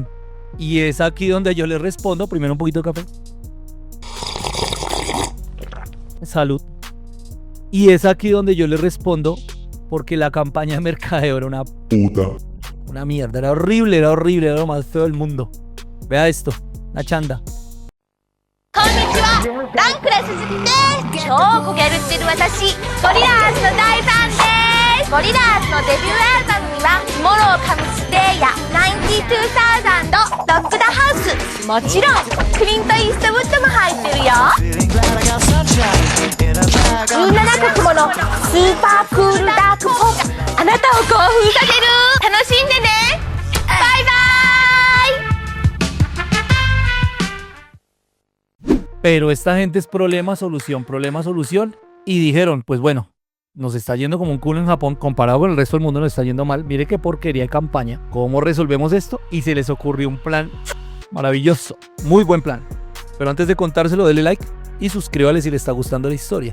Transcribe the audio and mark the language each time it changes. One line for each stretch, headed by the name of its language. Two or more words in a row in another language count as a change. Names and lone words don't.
Spanish: Y es aquí donde yo les respondo. Primero un poquito de café. Salud. Y es aquí donde yo les respondo, porque la campaña de mercadeo era una puta. Una mierda, era horrible, era lo más feo del mundo. Vea esto, una chanda.
Japanese: こんにちは、ランクレス鈴木です。超コギャルってる私、ゴリラーズの大ファンです。ゴリラーズのデビューアルバムには、モローカムスデイや92,000、ロックダハウス、もちろんクリント・イーストウッドも入ってるよ。
English: Feeling glad I got sunshine in a bag
Japanese: みんな中雲のスーパークールダークポップ、あなたを興奮させる。楽しんでね。バイバイ。
Spanish: Pero esta gente es problema, solución, y dijeron, pues bueno, nos está yendo como un culo en Japón, comparado con el resto del mundo nos está yendo mal, mire qué porquería de campaña, ¿cómo resolvemos esto? Y se les ocurrió un plan maravilloso, muy buen plan. Pero antes de contárselo, denle like y suscríbale si le está gustando la historia.